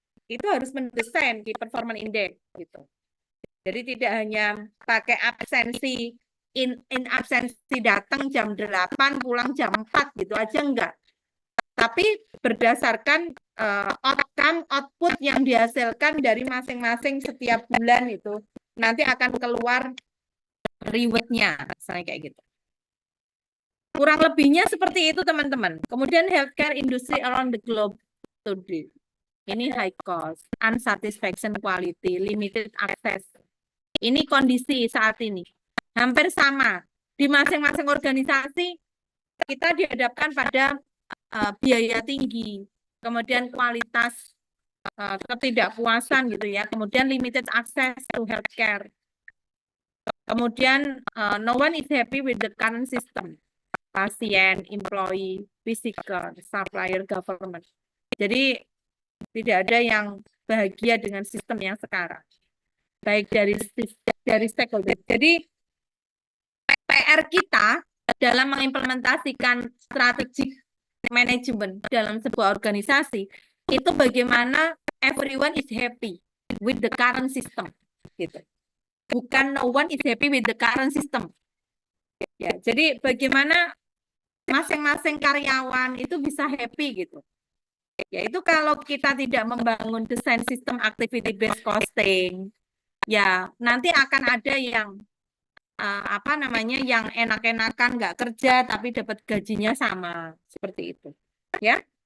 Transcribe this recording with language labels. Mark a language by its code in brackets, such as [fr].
[id] Itu harus mendesain key performance index gitu. Jadi tidak hanya pakai absensi, in absensi datang jam 8, pulang jam 4 gitu aja enggak. Tapi berdasarkan outcome, output yang dihasilkan dari masing-masing setiap bulan itu, nanti akan keluar reward-nya, misalnya kayak gitu. Kurang lebihnya seperti itu, teman-teman. [en] Kemudian healthcare industry around the globe today. Ini high cost, unsatisfaction quality, limited access. Ini kondisi saat ini. Hampir sama. Di masing-masing organisasi, kita dihadapkan pada biaya tinggi, kemudian kualitas ketidakpuasan gitu ya, kemudian limited access to healthcare. Kemudian no one is happy with the current system. Pasien, employee, physical, supplier, government. [id] Jadi tidak ada yang bahagia dengan sistem yang sekarang. Baik dari stakeholder. Jadi PR kita dalam mengimplementasikan strategi manajemen dalam sebuah organisasi itu bagaimana [en] everyone is happy. with the current system gitu. Bukan no one is happy with the current system. [id] Ya, jadi bagaimana masing-masing karyawan itu bisa happy gitu. Yaitu kalau kita tidak membangun desain sistem activity based costing, ya nanti akan ada yang apa namanya yang enak-enakan nggak kerja tapi dapat gajinya sama seperti itu, ya.